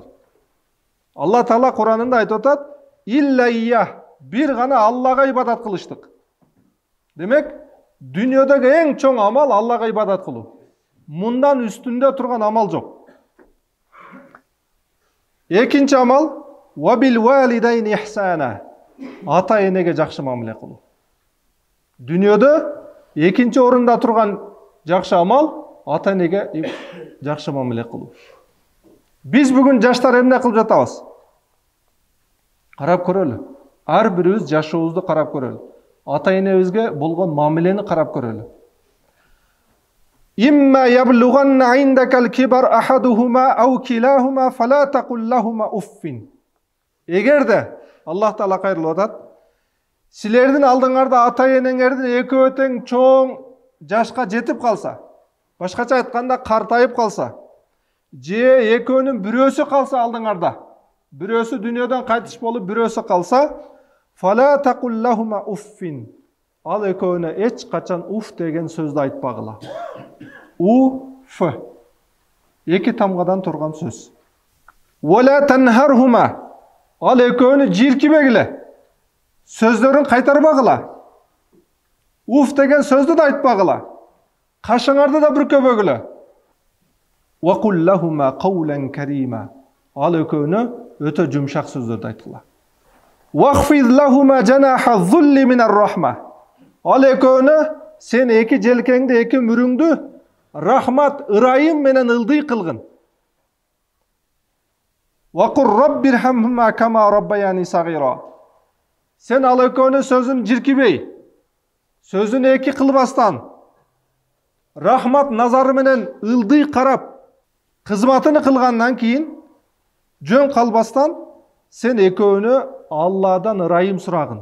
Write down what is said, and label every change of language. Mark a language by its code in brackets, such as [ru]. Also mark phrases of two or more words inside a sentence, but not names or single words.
[ky] Алла таала Куранында айтып атат: [ar] "إلا إياه", [ky] бир гана Аллага ибадат кылыштык. Демек, дүйнөдөгү эң чоң амал Аллага ибадат кылуу. Мындан үстүндө турган амал жок. Экинчи амал [ar] "وبالوالدين إحسانا", [ky] ата-энеге жакшы мамиле кылуу. Дүйнөдө экинчи орунда турган жакшы амал ата-энеге жакшы мамиле кылуу. Биз бүгүн жаштар эмне кылып жатабыз? Карап көрөлү. Ар бирибиз жашообузду карап көрөлү. Ата-энебизге болгон мамилени карап көрөлү. [ar] إما يبلغن عندك الكبر أحدهما أو كلاهما فلا تقل لهما أف. [ky] Эгерде Аллах таала кайрылып атат, силердин алдыңарда ата-энеңердин экөө тең чоң жашка жетип калса, башкача айтканда картайып калса, же экөөнүн бирөөсү калса алдыңарда, бирөөсү дүйнөдөн кайтыш болуп бирөөсү калса, [ar] فلا تقل لهما أف. [ky] ал экөөнө эч качан уф деген сөздү айтпагыла. Уф. Эки тамгадан турган сөз. [ar] ولا تنهرهما. [ky] Ал экөөнү жиркибегиле. Сөздөрүн кайтарбагыла. Уф деген сөздү да айтпагыла. Кашыңарды да бүркөбөгүлө. [ar] وقل لهما قولا كريما. [ky] Ал экөөнө өтө жумшак сөздөрдү айткыла. [ar] واخفض لهما جناح الذل من الرحمة. [ky] Ал экөөнө сен эки желкеңди, эки мүрүңдү рахмат, ырайым менен ылдый кылгын. [ar] وقل رب ارحمهما كما ربياني صغيرا. [ky] Сен ал экөөнү сөзүн жиркибей, сөзүн эки кылбастан, рахмат назары менен ылдый карап, кызматыны кылгандан кийин жөн калбастан сен экөөнү Алладан ырайым сурагын.